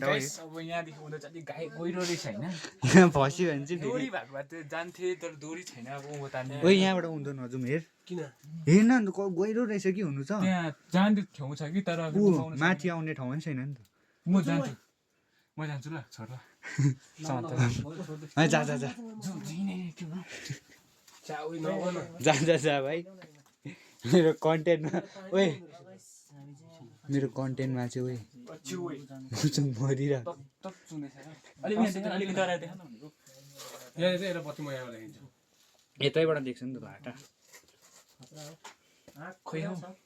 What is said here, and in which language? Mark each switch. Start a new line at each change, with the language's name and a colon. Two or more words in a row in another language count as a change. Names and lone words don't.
Nepali: अब यहाँदेखि उता चाहिँ गाई गहिरो रहेछ होइन यहाँ फस्यो भने चाहिँ दोरी फेरि भएको भए त्यो जान्थे तर दोरी छैन अब उँभो तान्ने ओइ यहाँबाट उन्दो नजाउँ हेर किन हेर न अन्त गहिरो रहेछ कि हुनु छ त्यहाँ जाने ठाउँ छ कि तर ऊ माथि आउने ठाउँ पनि छैन नि त म जान्छु ल छोड ल है जा जा जा जा जा जा भाइ मेरो कन्टेन्टमा ओइ मेरो कन्टेन्टमा चाहिँ ओइ म चाहिँ मरिरहेको यहाँ चाहिँ पछि म यहाँबाट हिँड्छु यतैबाट देख्छ नि त घाटा खोइ हौ